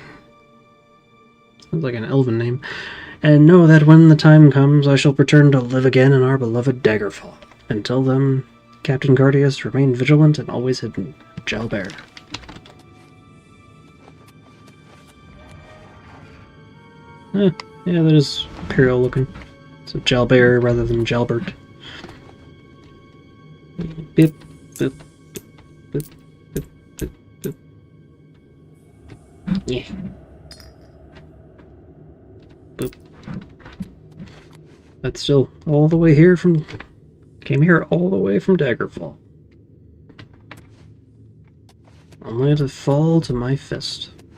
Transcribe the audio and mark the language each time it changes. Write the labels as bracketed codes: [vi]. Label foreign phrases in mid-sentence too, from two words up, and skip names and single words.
[en] Sounds like an elven name. And know that when the time comes, I shall return to live again in our beloved Daggerfall. Until then, Captain Cardius, remain vigilant and always hidden. Jalbert. Yeah, that is Imperial looking. So Jalbert rather than Jalbert. Bip, bip, bip, bip, bip, bip. Yeah. Boop. That's still all the way here from... Came here all the way from Daggerfall. Only to fall to my fist.